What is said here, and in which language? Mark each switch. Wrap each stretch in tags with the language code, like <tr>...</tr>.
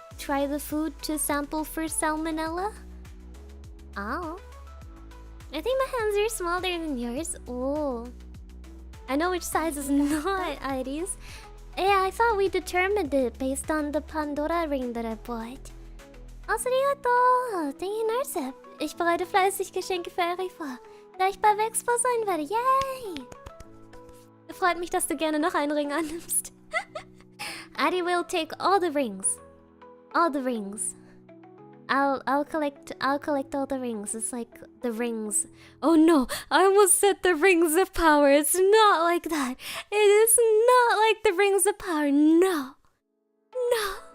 <en>Try the food to sample for salmonella? Oh. I think my hands are smaller than yours. Oh. I know which size is not ID's. Yeah, I thought we determined it based on the Pandora ring that I bought. Arigato! Thank you, Narsep.</en> <de>Ich bereite fleißig Geschenke für Eri vor, da ich bei Expo sein werde. Yay! Freut mich, dass du gerne noch einen Ring annimmst.</de> <en>Adi will take all the rings. All the rings. I'll collect all the rings. It's like the rings. Oh no, I almost said the rings of power. It's not like that. It is not like the rings of power. No. No.</en>